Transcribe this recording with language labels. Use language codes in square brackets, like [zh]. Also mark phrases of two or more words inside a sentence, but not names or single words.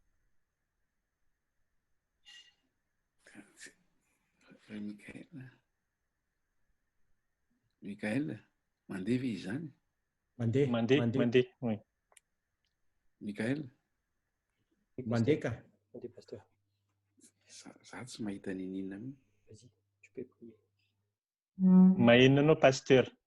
[mg] Mikael, mandeha ve izany? Mandeha, oui. Mikael? Mandeha ka? Mandeha pasteur. Za tsy mahita ninina mihitsy. [fr] Vas-y, tu peux prier. [mg] Mahino anao pasteur?